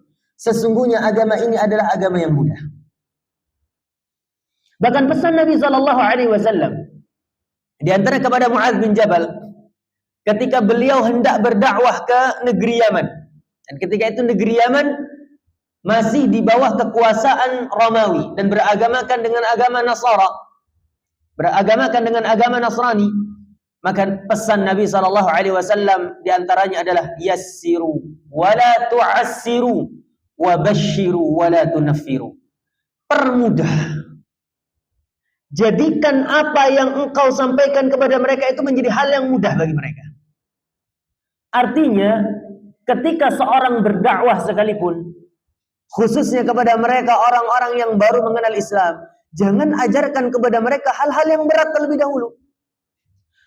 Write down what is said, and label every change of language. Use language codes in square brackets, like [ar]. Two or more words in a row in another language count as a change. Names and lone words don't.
[id] Sesungguhnya agama ini adalah agama yang mudah. Bahkan pesan Nabi [ar] صلى الله عليه وسلم [id] di antara kepada Mu'adz bin Jabal ketika beliau hendak berdakwah ke negeri Yaman. Dan ketika itu negeri Yaman masih di bawah kekuasaan Romawi dan beragamakan dengan agama Nasara, beragamakan dengan agama Nasrani. Maka pesan Nabi [ar] صلى الله عليه وسلم [id] di antaranya adalah [ar] يسروا ولا تعسروا وبشروا ولا تنفروا. [id] Permudah. Jadikan apa yang engkau sampaikan kepada mereka itu menjadi hal yang mudah bagi mereka. Artinya, ketika seorang berdakwah sekalipun, khususnya kepada mereka orang-orang yang baru mengenal Islam, jangan ajarkan kepada mereka hal-hal yang berat terlebih dahulu.